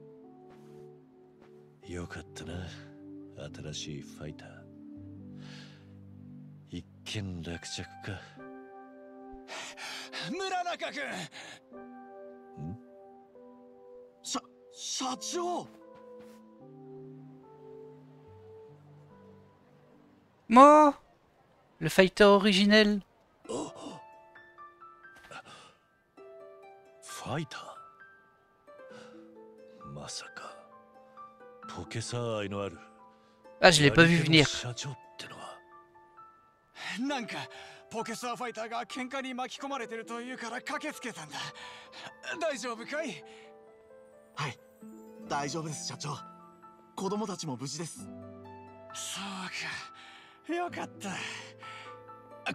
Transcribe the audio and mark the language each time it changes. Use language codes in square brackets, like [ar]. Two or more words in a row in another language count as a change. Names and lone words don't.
[ja] よかったな、新しいファイター。一件落着か。村中君。社長。 [fr] Moi, le fighter originel. [ja] ファイター。まさかポケサー愛のある。 [fr] Ah, je l'ai pas vu venir. [ja] 社長ってのは。なんかポケサーファイターが喧嘩に巻き込まれてるというから駆けつけたんだ。大丈夫かい？はい、大丈夫です社長。子供たちも無事です。そうか、よかった。